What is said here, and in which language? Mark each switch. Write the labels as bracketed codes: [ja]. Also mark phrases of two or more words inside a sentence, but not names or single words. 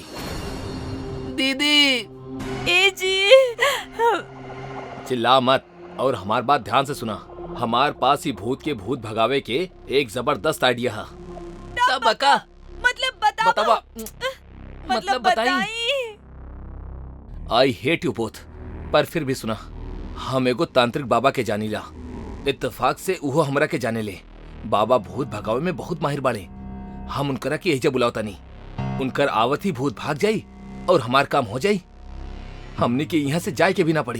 [bho] दीदी ए जी। चिल्ला मत और हमार बात ध्यान से सुना। हमार पास ही भूत के भूत भगावे के एक जबरदस्त आइडिया है। तब बका मतलब बताओ। बतावा मतलब बताई। [en] I hate you both. [bho] पर फिर भी सुना, हम एगो तांत्रिक बाबा के जानीला। इत्तेफाक से उहो हमरा के जाने ले। बाबा भूत भगावे में बहुत माहिर बाड़े। हम उनकरा के एहिजा बुलावता नहीं। उनकर आवत ही भूत भाग जाई और हमार काम हो जाई। हमने के यहाँ से जाए के भी ना पड़ी।